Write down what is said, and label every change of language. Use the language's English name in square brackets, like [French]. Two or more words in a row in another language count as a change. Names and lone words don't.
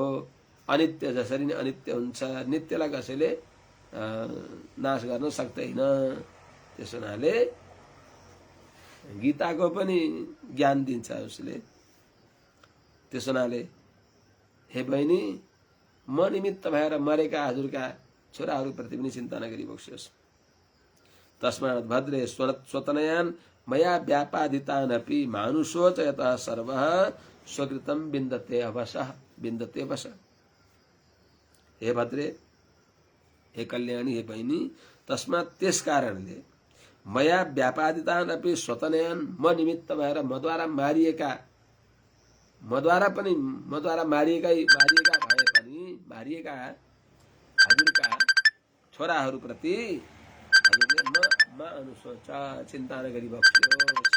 [Nepali] अनित्य जसरी नै अनित्य हुन्छ, नित्यलाई कसैले नाश गर्न सक्दैन। त्यसो हुनाले गीताको पनि ज्ञान दिन्छ उसले। त्यसो हुनाले हे बहिनी, म निमित्त भएर मरेका हजुरका छोराहरूप्रति पनि चिन्ता नगरी बक्सियोस्। [Sanskrit] तस्मात् भद्रे स्वतनयान मया व्यापादितानपि मानुषोच यतः सर्वः स्वकृतं विन्दते अवशः। [Nepali] हे भद्रे, हे कल्याणी, हे बहिनी, तस्मात् त्यस कारणले [Sanskrit] मया व्यापादितानपि स्वतनयान, [Nepali] म निमित्त भएर मद्वारा मारिएका भए पनि हजुरका छोराहरूप्रति हजुरले म अनुसोच चिन्ता नगरी बक्सियोस्।